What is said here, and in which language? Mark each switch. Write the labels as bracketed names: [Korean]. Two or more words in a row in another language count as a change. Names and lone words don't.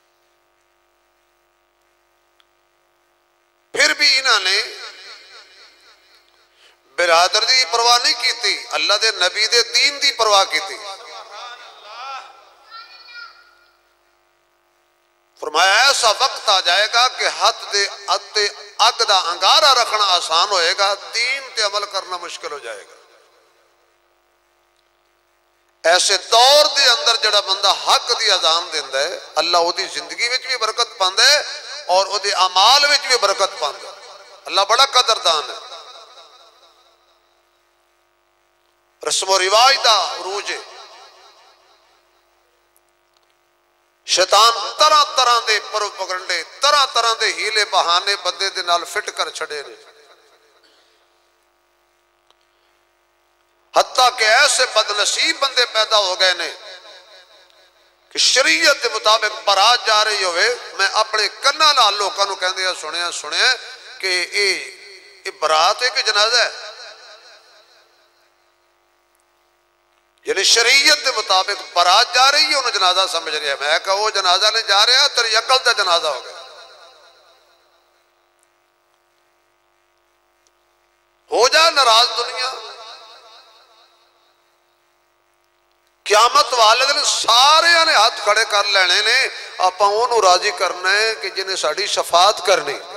[Punjabi] پھر بھی انہوں نے برادر دی پرواہ نہیں کیتی، اللہ دے نبی دے دین دی پرواہ کیتی۔ فرمایا ایسا وقت آ جائے گا کہ ہاتھ دے اتے اگ دا انگارہ رکھنا آسان ہوئے گا، دین تے عمل کرنا مشکل ہو جائے گا۔ ایسے دور دے اندر جڑا بندہ حق دی اذان دیندا ہے، اللہ او دی زندگی وچ بھی برکت پاندا ہے اور او دے اعمال وچ بھی برکت پاندا ہے۔ اللہ بڑا قدردان ہے۔ رسم و رواج دا عروج ہے۔ شیطان طرح طرح دے پروپگنڈے، طرح طرح دے ہیلے بہانے بندے دے نال فٹ کر چھڑے نے، حتیٰ کہ ایسے بدنصیب بندے پیدا ہو گئے نے کہ [Urdu] شریعت کے مطابق برات جا رہی [Punjabi] ہوئے، میں اپنے کناں نال لوکاں نوں کہندے سنیا کہ [Urdu] یہ برات ہے کہ جنازہ ہے؟ یعنی شریعت کے مطابق برات جا رہی ہے، انہوں جنازہ سمجھ رہے ہیں۔ [Punjabi] میں کہا [Urdu] وہ جنازہ نہیں جا رہا، [Punjabi] تیری عقل دا جنازہ ہو گیا۔ ہو جا ناراض دنیا، قیامت والے دن سارے نے ہاتھ کھڑے کر لینے نے، آپاں انہوں راضی کرنا ہے کہ جنہیں ساڑی شفاعت کرنی۔